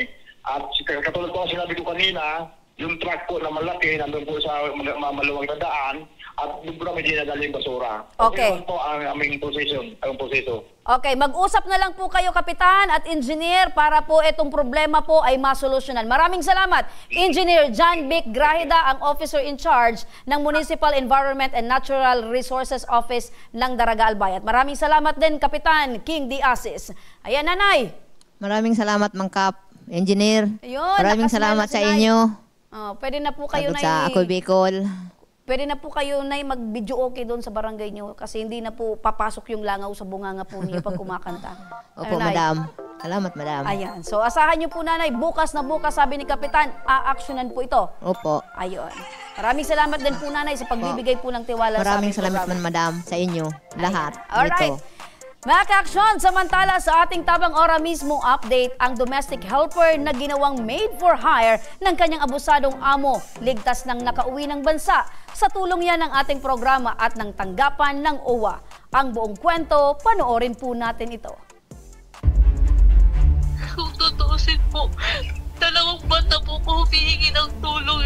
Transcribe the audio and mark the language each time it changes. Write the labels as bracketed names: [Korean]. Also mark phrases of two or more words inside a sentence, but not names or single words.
[Filipino] At katulad po ang sinabi ko kanina, yung truck po na malaki, nandun po sa maluwag na daan, at doon po kami dinadala yung basura. Okay. Yun po ang aming posisyon. Okay, mag-usap na lang po kayo, Kapitan at Engineer, para po itong problema po ay masolusyonan. Maraming salamat, Engineer John Vic Grahida, ang Officer in Charge ng Municipal Environment and Natural Resources Office ng Daraga Albay. At maraming salamat din, Kapitan King Diasis. Ayan, Nanay. Maraming salamat, Mang Kap. Engineer. Ayun, Maraming nakasmile salamat si sa Nay. inyo. Oh, pwede na po kayo, Sagot Nay. sa Ako Bicol. Pwede na po kayo, Nay, mag-video okay doon sa barangay nyo kasi hindi na po papasok yung langaw sa bunganga po niyo pag kumakanta. Opo, Nay? madam. Salamat, madam. Ayan. So, asahan nyo po, Nanay, bukas na bukas, sabi ni Kapitan, aaksyonan po ito. Opo. Ayun. Maraming salamat din po, Nanay, sa pagbibigay po ng tiwala Maraming sa aming salamat programa. madam, sa inyo. Lahat. Alright. Dito. Mga ka-aksyon, samantala sa ating tabang ora mismo update, ang [English] domestic helper [Filipino] na ginawang [English] made for hire [Filipino] ng kanyang abusadong amo, ligtas ng nakauwi ng bansa. Sa tulong yan ng ating programa at ng tanggapan ng OWA. Ang buong kwento, panoorin po natin ito. Kung tutuusin po, 2 buwan na po ko humihingi ng tulong.